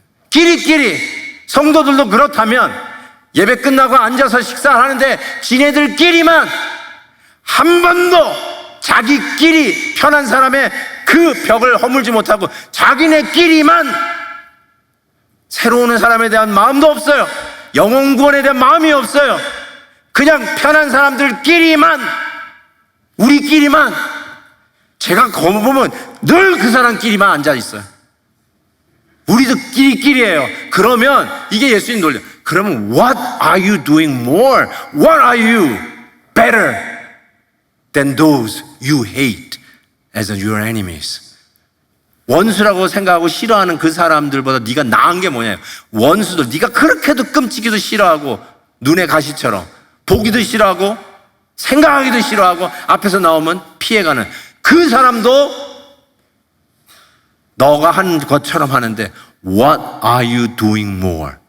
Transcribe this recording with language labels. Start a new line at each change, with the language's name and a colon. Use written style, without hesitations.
Korean: 끼리끼리, 성도들도 그렇다면 예배 끝나고 앉아서 식사를 하는데 지네들끼리만 한 번도 자기끼리 편한 사람의 그 벽을 허물지 못하고 자기네끼리만 새로 오는 사람에 대한 마음도 없어요. 영혼 구원에 대한 마음이 없어요. 그냥 편한 사람들끼리만, 우리끼리만. 제가 거기 보면 늘 그 사람끼리만 앉아 있어요. 우리도 끼리끼리예요. 그러면 이게 예수님 논리. 그러면
English: what are you doing more? What are you better than those you hate as your enemies?
Korean: 원수라고 생각하고 싫어하는 그 사람들보다 네가 나은 게 뭐냐요? 원수들, 네가 그렇게도 끔찍이도 싫어하고 눈에 가시처럼 보기도 싫어하고 생각하기도 싫어하고 앞에서 나오면 피해가는 그 사람도 너가 한 것처럼 하는데
English: what are you doing more?